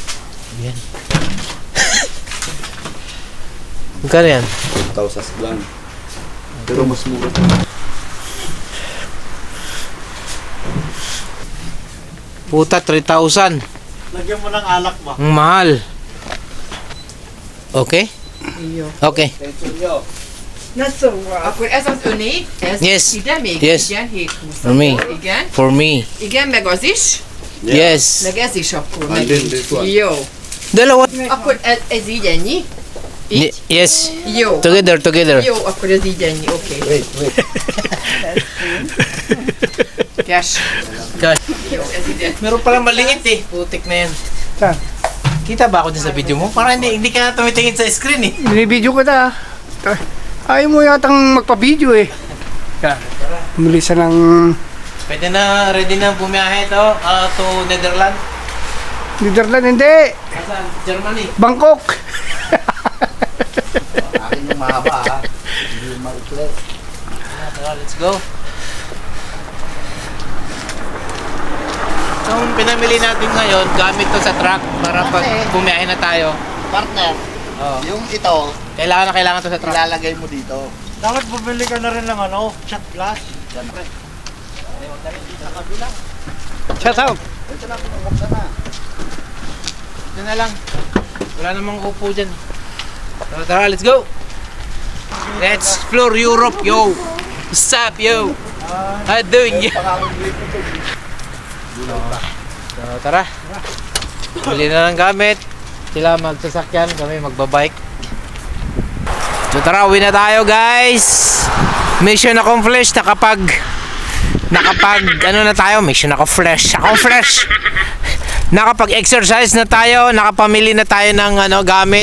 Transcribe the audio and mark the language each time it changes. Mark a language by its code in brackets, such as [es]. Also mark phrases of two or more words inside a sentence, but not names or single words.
[tl] Yan. Magkano yan? 2,000 lang. Pero mas mura. Puta, 3,000. Lagyan mo ng alak ba? Ang mahal. [en] Okay? Okay. [hu] Akkor ez az öné, ez [en] Yes. [hu] ide még? [en] Yes. [hu] Igen, 720. [en] For me. [hu] Igen. [en] For me. [hu] Igen, meg az is. [en] Yes. [hu] Meg ez is akkor. [en] And then this one. [hu] Jó. [tl] Dalawa. [hu] Akkor ez így ennyi? Így? [en] Yes. [hu] Jó. [en] Together. [hu] Jó, akkor ez így ennyi, oké. [en] Wait. Cash. Cash. [hu] Jó, ez ide. [tl] Meron palang maliit eh. Putik na yan. Saan? Kita ba ako dyan sa video mo? Parang hindi ka na tumitingin sa screen eh. Binibideo ko na. Ayaw mo yatang magpa-video eh. Yan. Umilisan ng... Pwede na, ready na bumiyahe to Netherlands. Netherlands, hindi. Saan? Germany. Bangkok. Akin yung mahaba ha. Hindi yung maikli. Tara, [en] let's go. [tl] So, ang pinamili natin ngayon, gamit to sa truck para pag bumiyahe na tayo. Partner, Oh. yung ito, Kailangan to sa truck. ilalagay mo dito. Dapat bumili ka na rin ng shot glass. Siyempre. [en] Shout out. [tl] Ito na, bumuksan na. Ito na lang. Wala namang upo dyan. So, tara, [en] let's go. Let's explore Europe, yo. What's up, yo? How you doing, yo? So, [tl] tara. Bili na ng gamit. Sila magsasakyan, kami magbabike. So tara, uwi na tayo guys. [en] Mission accomplished. [tl] Nakapag ano na tayo, [en] mission accomplished. [tl] Nakapag-exercise na tayo, nakapamili na tayo ng gamit.